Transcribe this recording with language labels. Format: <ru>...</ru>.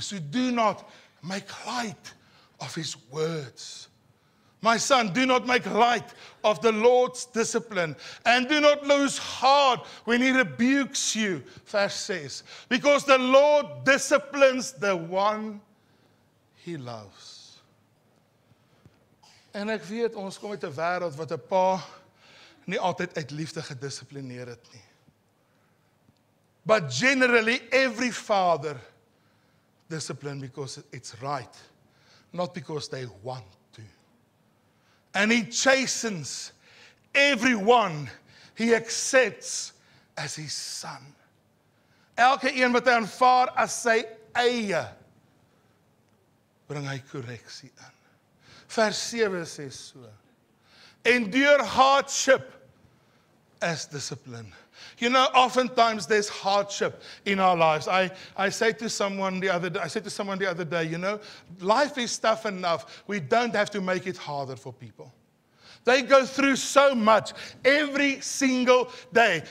<en>So do not make light of his words. My son, do not make light of the Lord's discipline, and do not lose heart when he rebukes you, verse 6, because the Lord disciplines the one he loves.</en> <af>En ek weet, ons kom uit 'n wêreld wat 'n pa nie altyd uit liefde gedissiplineer het nie.</af> <en>But generally, every father discipline because it's right, not because they want to. And he chastens everyone he accepts as his son.</en> <af>Elke een wat hy aanvaar as sy eie, bring hy korreksie in. Vers 7 sê so,</af> <en>endure hardship as discipline. You know, oftentimes there's hardship in our lives. I said to someone the other day, you know, life is tough enough. We don't have to make it harder for people. They go through so much every single day.</en>